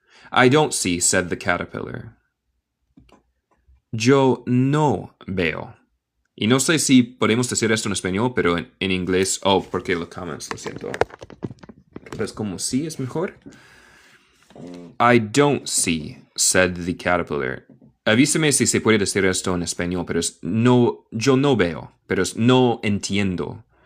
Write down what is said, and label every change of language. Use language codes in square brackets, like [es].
[en] I don't see, said the caterpillar. [es] Yo no veo. Y no sé si podemos decir esto en español, pero en inglés... Oh, porque los comments, lo siento. ¿Ves como sí es mejor? [en] I don't see, said the caterpillar. [es] Avísame si se puede decir esto en español, pero es no... Yo no veo, pero es no entiendo.